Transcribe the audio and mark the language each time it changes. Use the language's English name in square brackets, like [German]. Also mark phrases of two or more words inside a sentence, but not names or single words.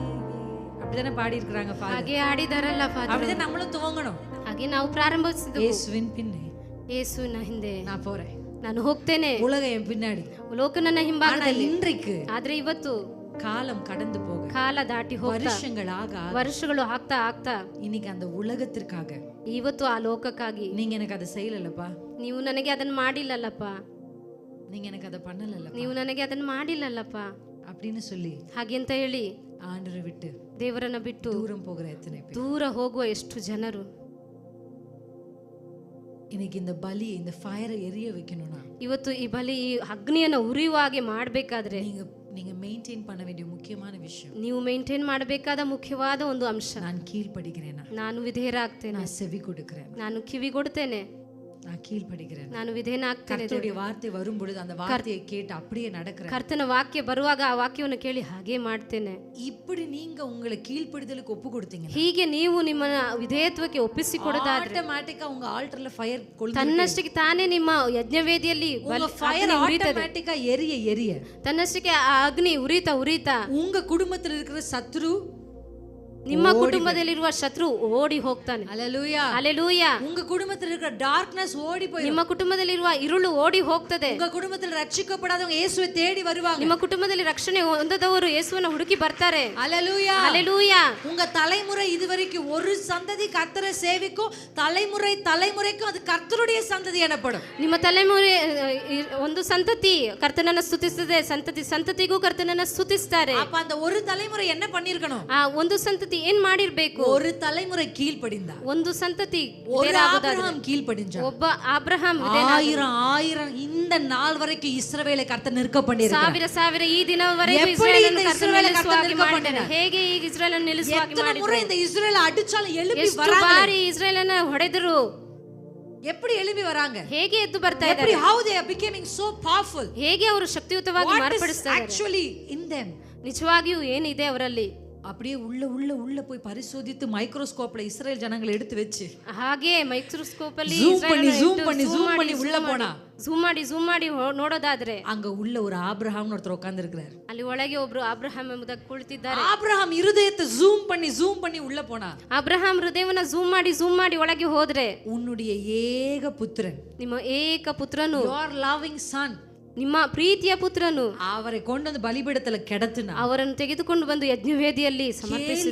[Tamil] அப்படிதானே பாடி இருக்கிறாங்க ஃபாதர். [Kannada] ಹಾಗೆ ಆಡಿದಾರಲ್ಲ ಫಾದರ್. [Tamil] அப்படிதான் நம்மளும் துவங்கணும். [Kannada] ಹಾಗೆ ನಾವು ಪ್ರಾರಂಭಿಸಿದೆವು. [Tamil] இயேசுவின் பின்னே [Kannada] ಯೇಸುವಿನ ಹಿಂದೆ [Tamil] நான் போறேன், [Kannada] ನಾನು ಹೋಗ್ತೇನೆ, [Tamil] உலகம் என் பின்னாடி. [Kannada] ಲೋಕ ನನ್ನ ಹಿಂಭಾಗದಲ್ಲಿ. [Tamil] இன்றைக்கு [Kannada] ಆದ್ರೆ ಇವತ್ತು [Tamil] காலம் கடந்து போக, [Kannada] ಕಾಲ ದಾಟಿ ಹೋಗ್ತಾ, [Tamil] வருஷங்களாக [Kannada] ವರ್ಷಗಳು ಆಗ್ತಾ ಆಗ್ತಾ [Tamil] இன்னைக்கு அந்த உலகத்திற்காக [Kannada] ಇವತ್ತು ಆ ಲೋಕಕ್ಕಾಗಿ [Tamil] நீங்க எனக்கு அதை செய்யலப்பா, [Kannada] ನೀವು ನನಗೆ ಅದನ್ನ ಮಾಡಿಲ್ಲಲ್ಲಪ್ಪ, [Tamil] நீங்க எனக்கு அதை பண்ணலல்லப்பா [Kannada] ನೀವು ನನಗೆ ಅದನ್ನ ಮಾಡಿಲ್ಲಲ್ಲಪ್ಪ [Tamil] அப்படின்னு சொல்லி [Kannada] ಹಾಗೆ ಅಂತ ಹೇಳಿ [Tamil] ஆண்டரை விட்டு [Kannada] ದೇವರನ್ನ ಬಿಟ್ಟು [Tamil] தூரம் போகிற எத்தனை பேர் [Kannada] ದೂರ ಹೋಗುವ ಎಷ್ಟು ಜನರು. [Tamil] இன்னைக்கு இந்த பலி, இந்த ஃபயரை எரிய வைக்கணும்னா [Kannada] ಇವತ್ತು ಈ ಬಲಿ, ಈ ಅಗ್ನಿಯನ್ನ ಉರಿಯುವ ಹಾಗೆ ಮಾಡಬೇಕಾದ್ರೆ [Tamil] நீங்க மெயின்டைன் பண்ண வேண்டிய முக்கியமான விஷயம், [Kannada] ನೀವು ಮೇಂಟೈನ್ ಮಾಡಬೇಕಾದ ಮುಖ್ಯವಾದ ಒಂದು ಅಂಶ, [Tamil] நான் கீழ்ப்படுகிறேனா, [Kannada] ನಾನು ವಿಧೇಯರಾಗ್ತೇನೆ, [Tamil] நான் செவி கொடுக்கிறேன், [Kannada] ನಾನು ಕಿವಿಗೊಡ್ತೇನೆ, [Tamil] நான் கீழ்ப்படுகிறேன், [Kannada] ನಾನು ವಿಧೇಯನಾಗ್ತೇನೆ. [Tamil] கர்த்தருடைய வார்த்தை வரும் பொழுது அந்த வார்த்தையை கேட்டு அப்படியே நடக்கிறேன். [Kannada] ಕರ್ತನ ವಾಕ್ಯ ಬರುವಾಗ ಆ ವಾಕ್ಯವನ್ನು ಕೇಳಿ ಹಾಗೆ ಮಾಡ್ತೇನೆ. [Tamil] இப்படி நீங்க உங்களை கீழ்ப்படுதலுக்கு ஒப்பு கொடுத்தீங்க, [Kannada] ಹೀಗೆ ನೀವು ನಿಮ್ಮ ವಿಧೇಯತ್ವಕ್ಕೆ ಒಪ್ಪಿಸಿಕೊಡೋದಾದ್ರೆ [Tamil] ஆட்டோமேட்டிக்கா உங்க ஆல்டர்ல ஃபயர் [Kannada] ತನ್ನಷ್ಟಕ್ಕೆ ತಾನೇ ನಿಮ್ಮ ಯಜ್ಞವೇದಿಯಲ್ಲಿ [Tamil] ஃபயர் ஆட்டோமேட்டிக்கா எரிய எரிய [Kannada] ತನ್ನಷ್ಟಕ್ಕೆ ಆ ಅಗ್ನಿ ಉರಿತಾ ಉರಿತಾ [Tamil] உங்க குடும்பத்துல இருக்கிற சத்ரு, [Kannada] ನಿಮ್ಮ ಕುಟುಂಬದಲ್ಲಿರುವ ಶತ್ರು ಓಡಿ ಹೋಗ್ತಾನೆ. [Tamil] அல்லேலூயா. [Kannada] ಹಲ್ಲೆಲೂಯಾ. [Tamil] உங்க குடும்பத்துல இருக்கிற டார்க்னஸ் ஓடி போய், [Kannada] ನಿಮ್ಮ ಕುಟುಂಬದಲ್ಲಿರುವ ಇರುಳು ಓಡಿ ಹೋಗ್ತದೆ. [Tamil] உங்க குடும்பத்துல ரட்சிக்கப்படாதவங்க இயேசுவை தேடி வருவாங்க. [Kannada] ನಿಮ್ಮ ಕುಟುಂಬದಲ್ಲಿ ರಕ್ಷಣೆ ಹೊಂದದವರು ಯೇಸುವನ್ನು ಹುಡುಕಿ ಬರ್ತಾರೆ. [Tamil] அல்லேலூயா. [Kannada] ಹಲ್ಲೆಲೂಯಾ. [Tamil] உங்க தலைமுறை இதுவரைக்கும் ஒரு சந்ததி கர்த்தரை சேவிக்கும், தலைமுறை தலைமுறைக்கும் அது கர்த்தருடைய சந்ததி எனப்படும். [Kannada] ನಿಮ್ಮ ತಲೆಮುರೆ ಒಂದು ಸಂತತಿ ಕರ್ತನನ್ನ ಸ್ತುತಿಸುತ್ತದೆ, ಸಂತತಿ ಸಂತತಿಗೂ ಕರ್ತನನ್ನ ಸ್ತುತಿಸ್ತಾರೆ. [Tamil] அப்ப அந்த ஒரு தலைமுறை என்ன பண்ணிருக்கணும்? [Kannada] ಆ ಒಂದು ಸಂತತಿ ಏನ್ ಮಾಡಿರ್ಬೇಕು? [Tamil] ஒரு தலைமுறை கீழ்ப்படிந்தா, [Kannada] ಒಂದು ಸಂತತಿ [Tamil] ஒரு ஆபிரகாம் கீழ்ப்படிஞ்சா, [Kannada] ಒಬ್ಬ ಆಬ್ರಹಾಂ [Tamil] ஆயிரம் ஆயிரம் இந்த நாள் வரைக்கும் இஸ்ரவேலை கர்த்தர் நிற்க பண்ணியிருக்கிறார். [Kannada] ಸಾವಿರ ಸಾವಿರ ಈ ದಿನವರೆಗೂ [Tamil] எப்படி [Kannada] ಇಸ್ರಾಯೇಲನ್ನು [Tamil] இந்த [Kannada] ಕರ್ತನು ಇಸ್ರಾಯೇಲ್ ನಿಲ್ಲಿಸುವ ಹಾಗೆ ಕರ್ತನು ಮಾಡಿದ್ದಾನೆ. ಹೇಗೆ ಈ ಇಸ್ರಾಯೇಲನ್ನು ನಿಲ್ಲಿಸುವ ಹಾಗೆ [Tamil] எத்தனை முறை [Kannada] ಮಾಡಿದ್ದಾನೆ. [Tamil] இந்த இஸ்ரவேலை அடிச்சாலும் எழுப்பி [Kannada] ಎಷ್ಟು [Tamil] வராங்க. [Kannada] ಬಾರಿ ಇಸ್ರಾಯೇಲನ್ನ ಹೊಡೆದರು, [Tamil] எப்படி எழுப்பி வராங்க? [Kannada] ಹೇಗೆ ಎದ್ದು ಬರ್ತಾ [Tamil] எப்படி [Kannada] ಇದ್ದಾರೆ, [English] how they are becoming so powerful, [Kannada] ಹೇಗೆ ಅವರು ಶಕ್ತಿಯುತವಾಗಿ [English] what is [Kannada] ಮಾರ್ಪಡಿಸ್ತಾರೆ. [English] actually in them. [Kannada] ನಿಜವಾಗಿಯೂ ಏನಿದೆ ಅವರಲ್ಲಿ, [Tamil] அப்படியே உள்ள உள்ள உள்ள போய் பரிசோதித்து மைக்ரோஸ்கோப்ல இஸ்ரேல் ஜனங்களை எடுத்து வச்சு [Kannada] ಹಾಗೆ ಮೈಕ್ರೋಸ್ಕೋಪ್ ಅಲ್ಲಿ [Tamil] zoom பண்ணி உள்ள போனா, [Kannada] ಝೂಮ್ ಮಾಡಿ ನೋಡೋದಾದ್ರೆ [Tamil] அங்க உள்ள ஒரு ஆபிரகாம்னு ஒருத்தர் உட்கார்ந்து இருக்கிறார். [Kannada] ಅಲ್ಲಿ ಒಳಗೆ ಒಬ್ರು ಅಬ್ರಹಾಂ ಎಂಬುದಾಗಿ ಕುಳಿತಿದ್ದಾರೆ. [Tamil] ஆபிரகாம் இருதயத்தை ஜூம் பண்ணி உள்ள போனா, [Kannada] ಅಬ್ರಹಾಂ ಹೃದಯವನ್ನ ಝೂಮ್ ಮಾಡಿ ಒಳಗೆ ಹೋದ್ರೆ, [Tamil] உன்னுடைய ஏக புத்திரன், [Kannada] ನಿಮ್ಮ ಏಕ ಪುತ್ರನು, [English] your loving son, [Kannada] ನಿಮ್ಮ ಪ್ರೀತಿಯ ಪುತ್ರನು [Tamil] அவரை கொண்டு வந்து பலிபீடத்துல கிடத்துனா [Kannada] ಅವರನ್ನು ತೆಗೆದುಕೊಂಡು ಬಂದು ಯಜ್ಞವೇದಿಯಲ್ಲಿ ಸಮರ್ಪಿಸಿದ